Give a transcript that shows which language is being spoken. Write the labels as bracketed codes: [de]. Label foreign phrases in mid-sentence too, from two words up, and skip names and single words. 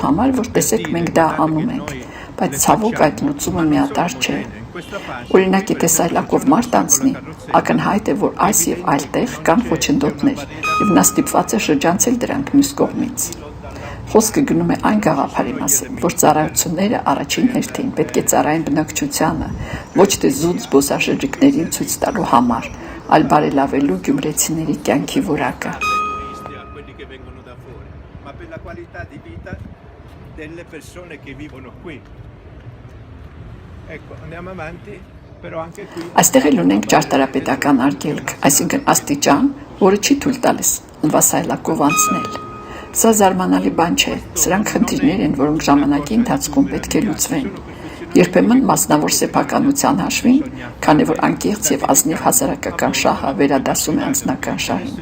[hy] համար, որ տեսեք մենք դա անում ենք, բայց ցավոք այդ լուծումը միատարր չէ։ Օրինակ, եթե սայլակով մարդ անցնի, ակնհայտ է, որ այս եւ այլ տեղ կան խոչընդոտներ, եւ նա ստիպված է շրջանցել դրանք մյուս կողմից։ Խոսքը գնում է այն գաղափարի մասին, որ ծառայությունները առաջին հերթին պետք է ծառայեն բնակչությանը, ոչ թե զուտ զբոսաշրջիկներին ցույց տալու համար, այլ բարելավելու գյումրեցիների կյանքի որակը։ [it] Delle persone che vivono qui. Ecco, andiamo avanti, però anche qui [hy] Այստեղ էլ ունենք ճարտարապետական արգելք, այսինքն աստիճան, որը չի թույլ տալիս նվասայլակով անցնել։ Սա զարմանալի բան չէ, սրանք խնդիրներ են, որոնք ժամանակի ընթացքում պետք է լուծվեն։ Երբեմն մասնավոր սեփականության հաշվին, քանի որ անկեղծ եւ ազնիվ հասարակական շահը վերադասում է անձնական շահին։